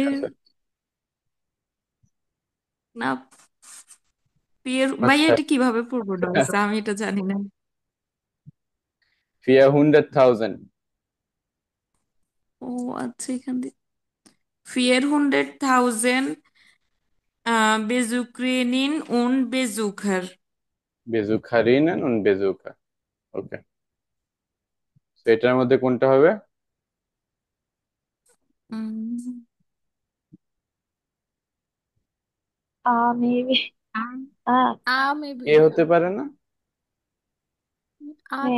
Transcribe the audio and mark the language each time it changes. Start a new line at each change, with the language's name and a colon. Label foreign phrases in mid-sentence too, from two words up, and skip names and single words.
Bangla: পিয়ের আছে। নাফ, পিয়ের, ভাইয়া আচ্ছা, এটা কিভাবে পড়বো ডয়েস? আমি এটা জানি না। 400,000। ও আচ্ছা, এখান দিয়ে 400,000
German: Besucherinnen und Besucher. Besucherinnen und Besucher.
Bangla: ওকে, তো এটার মধ্যে কোনটা হবে? উম, মেবি আ আ মেবি। এ হতে পারে না? তো